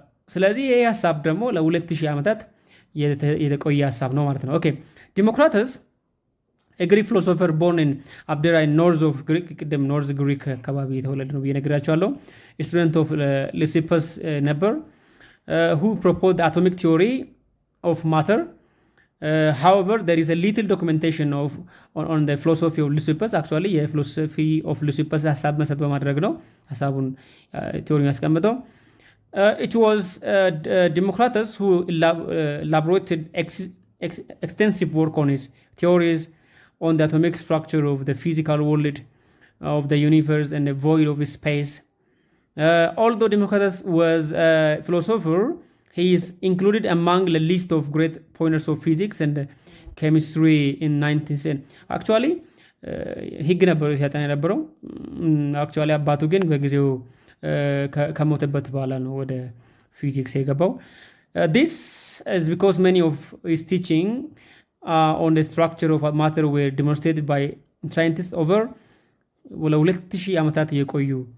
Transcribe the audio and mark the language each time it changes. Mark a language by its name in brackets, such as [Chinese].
[Amharic] ስለዚህ ይህ ሀሳብ ደግሞ ለ2000 ዓመታት የተቆየ ሀሳብ ነው ማለት ነው። [English] ኦኬ ዲሞክራተስ ግሪክ ፊሎሶፈር ቦርን ኢን አብዴራ ኖርዝ ኦፍ ግሪክ፣ [Amharic] ቅድም ኖርዝ ግሪክ አካባቢ የተወለደ ነው ብዬ ነግራቸዋለሁ። [English] ስቱደንት ኦፍ ሊሲፐስ [Amharic] ነበር [English] who proposed atomic theory of matter. However, there is a little documentation on the philosophy of Lysippus. Actually, philosophy of Lysippus [Amharic] ሀሳብ መሰረት በማድረግ ነው ሀሳቡን ቲዮሪውን ያስቀምጠው። [English] It was Democritus who elaborated extensive work on his theories on the atomic structure of the physical world of the universe and the void of space. Although Democritus was a philosopher, he is included among the list of great pioneers of physics and chemistry in 19th century. Actually, [Amharic] ህግ ነበር ሲያጠና የነበረው። [English] አክቹዋሊ [Amharic] አባቱ ግን በጊዜው ከሞተበት በኋላ ነው ወደ ፊዚክስ የገባው። [English] This is because many of his teaching on the structure of matter were demonstrated by scientists over [Amharic] ለ2000 ዓመታት የቆዩ